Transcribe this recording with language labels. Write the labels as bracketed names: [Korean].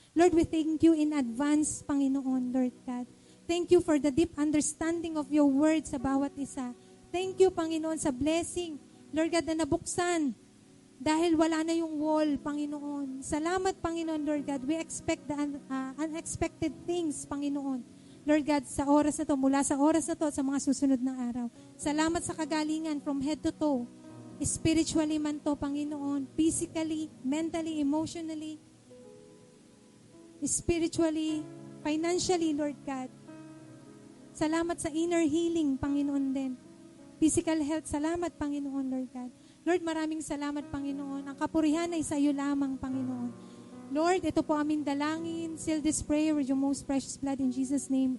[English] Lord, we thank you in advance, Panginoon, Lord God. Thank you for the deep understanding of your word [Filipino] sa bawat isa. Thank you, Panginoon, sa blessing, Lord God, na nabuksan dahil wala na yung wall, Panginoon. Salamat, Panginoon, Lord God. [English] We expect the unexpected things, Panginoon. [Filipino] Lord God, sa oras na to, mula sa oras na to, sa mga susunod na araw. Salamat sa kagalingan [English] from head to toe. [Filipino] Spiritually man to, Panginoon. [English] Physically, mentally, emotionally, spiritually, financially, Lord God. [Filipino] Salamat sa inner healing, Panginoon din. [English] Physical health, [Filipino] salamat, Panginoon, Lord God. Lord, maraming salamat, Panginoon. Ang kapurihan ay sa iyo lamang, Panginoon. Lord, ito po aming dalangin. [English] Seal this prayer with your most precious blood in Jesus' name.